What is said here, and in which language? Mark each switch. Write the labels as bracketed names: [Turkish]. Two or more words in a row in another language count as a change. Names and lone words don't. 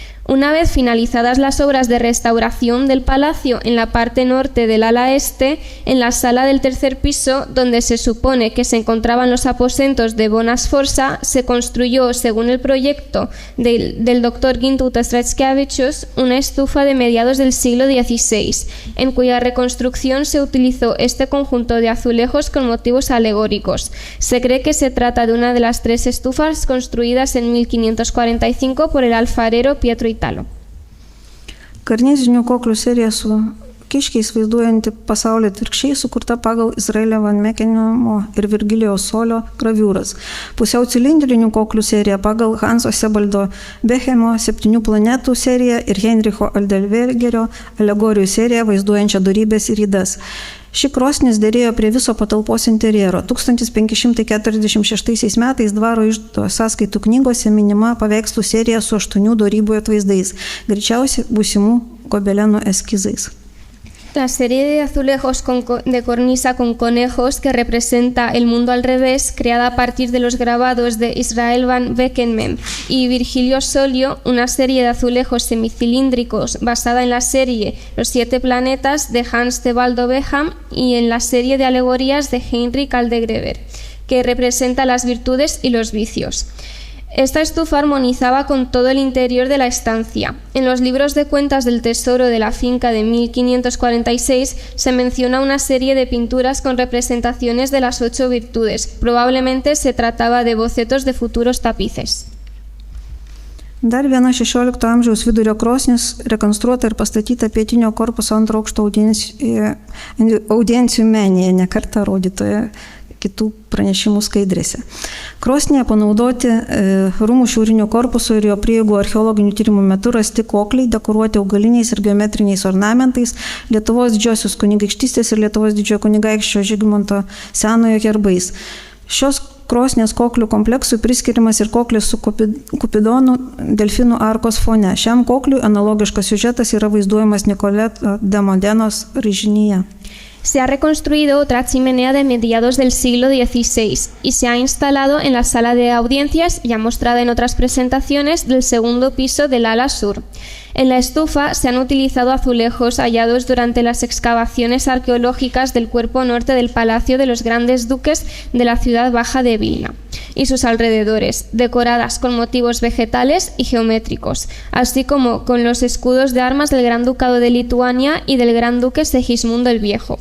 [Spanish] Una vez finalizadas las obras de restauración del palacio en la parte norte del ala este, en la sala del tercer piso, donde se supone que se encontraban los aposentos de Bona Sforza, se construyó, según el proyecto del doctor Gintautas Rackevičius, una estufa de mediados del siglo XVI, en cuya reconstrucción se utilizó este conjunto de azulejos con motivos alegóricos. Se cree que se trata de una de las 3 estufas construidas en 1545 por el alfarero Pietro Italo. [Lithuanian] Karnizinių koklių serija su kiškiais vaizduojanti pasaulį atvirkščiai sukurta pagal Izraelio Van Mekenimo ir Virgilijaus Solio graviūras. Pusiau cilindrinių koklių serija pagal Hanso Sebaldo Bechemo 7 planetų seriją ir Heinricho Aldelwegerio alegorijų seriją vaizduojančią dorybės ir ydas. Ši krosnis dėrėjo prie viso patalpos interjero. 1546 metais dvaro iždo sąskaitų knygose minima paveikslų serija su 8 dorybų atvaizdais, greičiausiai būsimų gobelenų eskizais. [Spanish] La serie de azulejos de cornisa con conejos que representa el mundo al revés, creada a partir de los grabados de Israel van Beckenmem y Virgilio Solio, una serie de azulejos semicilíndricos basada en la serie Los 7 planetas de Hans Thebaldo Beham y en la serie de alegorías de Heinrich Aldegrever, que representa las virtudes y los vicios. Esta estufa armonizaba con todo el interior de la estancia. En los libros de cuentas del tesoro de la finca de 1546 se menciona una serie de pinturas con representaciones de las 8 virtudes. Probablemente se trataba de bocetos de futuros tapices. [Lithuanian] Dar viena 16 amžiaus vidurio krosnis rekonstruota ir pastatyta pietinio korpuso 2 aukšto audiencijų menėje, ne kartą rodytoje kitų pranešimų skaidrėse. Krosnėje panaudoti rūmų šiaurinio korpuso ir jo prieigų archeologinių tyrimų metu rasti kokliai, dekoruoti augaliniais ir geometriniais ornamentais, Lietuvos didžiosios kunigaikštystės ir Lietuvos didžiojo kunigaikščio Žygimanto Senojo herbais. Šios krosnės koklių kompleksui priskiriamas ir koklis su Kupidonu delfinų arkos fone. Šiam kokliui analogiškas siužetas yra vaizduojamas Nicoleto de Modenos raižinyje. [Spanish] Se ha reconstruido otra chimenea de mediados del siglo XVI y se ha instalado en la sala de audiencias, ya mostrada en otras presentaciones, del segundo piso del ala sur. En la estufa se han utilizado azulejos hallados durante las excavaciones arqueológicas del cuerpo norte del Palacio de los Grandes Duques de la ciudad baja de Vilna y sus alrededores, decoradas con motivos vegetales y geométricos, así como con los escudos de armas del Gran Ducado de Lituania y del Gran Duque Segismundo el Viejo.